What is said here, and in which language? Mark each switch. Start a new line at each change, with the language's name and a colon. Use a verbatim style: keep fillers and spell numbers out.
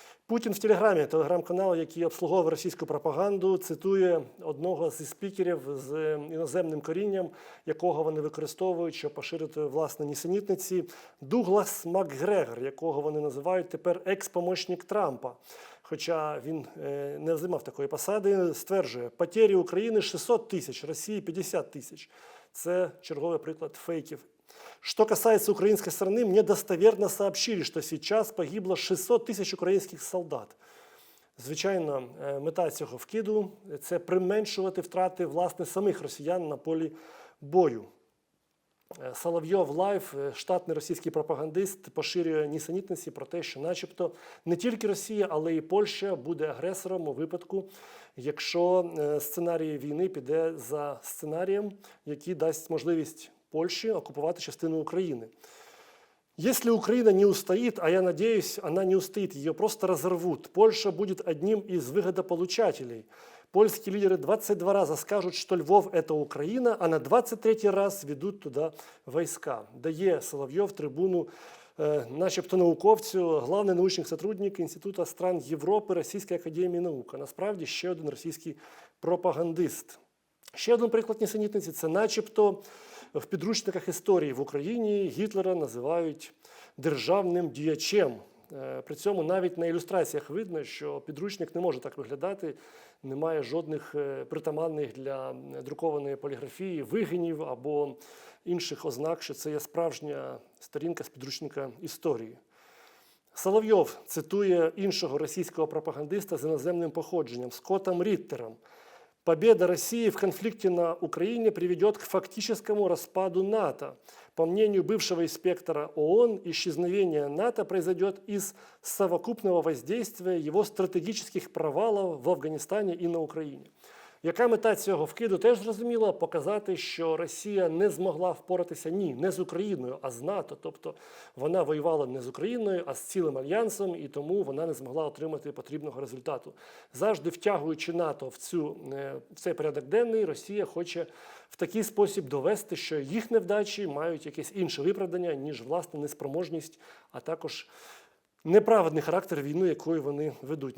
Ukrainian: Путін в Телеграмі, телеграм-канал, який обслуговує російську пропаганду, цитує одного зі спікерів з е, іноземним корінням, якого вони використовують, щоб поширити власне нісенітниці, Дуглас Макгрегор, якого вони називають тепер екс-помощник Трампа. Хоча він е, не займав такої посади, стверджує, потері України шістсот тисяч, Росії п'ятдесят тисяч. Це черговий приклад фейків.
Russian: Что касается украинской стороны, мне достоверно сообщили, что сейчас погибло шістсот тисяч украинских солдат.
Ukrainian: Звичайно, е, мета цього вкиду – це применшувати втрати власне самих росіян на полі бою. Е, Соловйов Лайв, е, штатний російський пропагандист, поширює нісенітниці про те, що начебто не тільки Росія, але й Польща буде агресором у випадку, якщо е, сценарій війни піде за сценарієм, який дасть можливість Польші оккупувати частину України.
Russian: Если Украина не устоит, а я надеюсь, она не устоит, ее просто разорвут. Польша будет одним из выгодополучателей. Польские лидеры двадцать два раза скажут, что Львов – это Украина,
Ukrainian: а на двадцять третій раз ведуть туди війська. Дає Соловйов трибуну е, начебто науковцю, главний научний сотрудник Інституту стран Європи Російської академії наук. А насправді ще один російський пропагандист. Ще один приклад нісенітниці – це начебто в підручниках історії в Україні Гітлера називають державним діячем. Е, При цьому навіть на ілюстраціях видно, що підручник не може так виглядати, немає жодних е, притаманних для е, друкованої поліграфії вигинів або інших ознак, що це є справжня сторінка з підручника історії. Соловйов цитує іншого російського пропагандиста з іноземним походженням Скоттом Ріттером.
Russian: Победа России в конфликте на Украине приведет к фактическому распаду НАТО. По мнению бывшего инспектора ООН, исчезновение НАТО произойдет из совокупного воздействия его стратегических провалов в Афганистане и на Украине.
Ukrainian: Яка мета цього вкиду, теж зрозуміла – показати, що Росія не змогла впоратися ні, не з Україною, а з НАТО. Тобто вона воювала не з Україною, а з цілим альянсом, і тому вона не змогла отримати потрібного результату. Завжди втягуючи НАТО в, цю, е, в цей порядок денний, Росія хоче в такий спосіб довести, що їх невдачі мають якесь інше виправдання, ніж власне неспроможність, а також неправедний характер війни, якою вони ведуть.